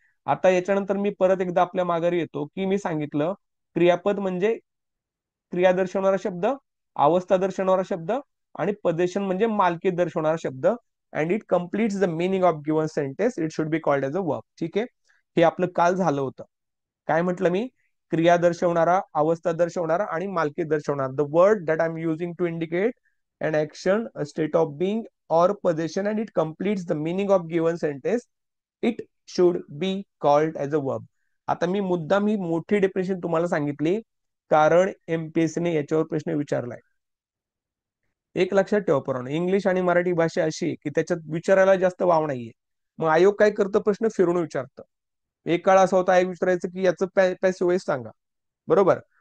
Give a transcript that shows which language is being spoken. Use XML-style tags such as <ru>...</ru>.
<mr>आता याच्यानंतर मी परत एकदा आपल्या माघारी येतो की मी सांगितलं क्रियापद म्हणजे क्रिया दर्शवणारा शब्द, अवस्था दर्शवणारा शब्द आणि पोझिशन म्हणजे मालकी दर्शवणारा शब्द.</mr> <en>And it completes the meaning of given sentence. It should be called as a verb.</en> <mr>ठीक आहे. हे आपलं काल झालं होतं. काय म्हटलं मी? क्रिया दर्शवणारा, अवस्था दर्शवणारा आणि मालकी दर्शवणारा.</mr> <en>The word that I am using to indicate an action, a state of being or possession and it completes the meaning of given sentence, it should be called as a verb.</en> <mr>आता मी मुद्दाम ही मोठी definition तुम्हाला सांगितली कारण MPSC ने याच्यावर प्रश्न विचारलाय. एक लक्षात ठेवा पोरांनो, इंग्लिश आणि मराठी भाषा अशी आहे की त्याच्यात विचारायला जास्त वाव नाहीये. मग आयोग काय करतं? प्रश्न फिरून विचारतं. एक काळ असा होता आयोग विचारायचं की याचं पॅसिव्ह वॉइस सांगा. बरोबर.</mr>